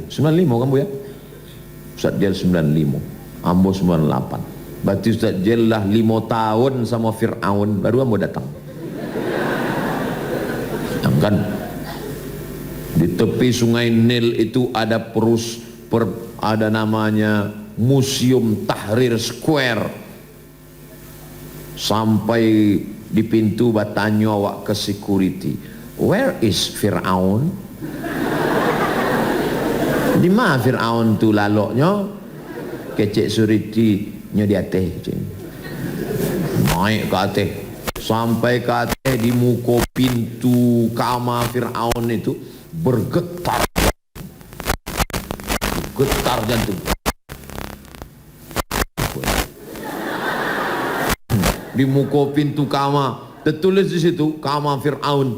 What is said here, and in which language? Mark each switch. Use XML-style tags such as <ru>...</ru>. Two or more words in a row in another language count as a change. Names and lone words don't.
<min>95 kan Bu ya? Ustadz Jel 95, Ambo 98.</min> <id>Berarti Ustadz Jel lah 5 tahun sama Fir'aun baru Ambo datang. Kan di tepi sungai Nil itu ada ada namanya Museum Tahrir Square.</id> <min>Sampai di pintu batanyo awak ke security,</min> <en>where is Fir'aun?</en> <min>Di mana Fir'aun tu laloknya? Kecek security nyo di atas, naik ke atas.</min> <id>Sampai ke atas di muka pintu kamar Fir'aun itu bergetar jantung. Di muka pintu kamar tertulis di situ kamar Fir'aun.</id>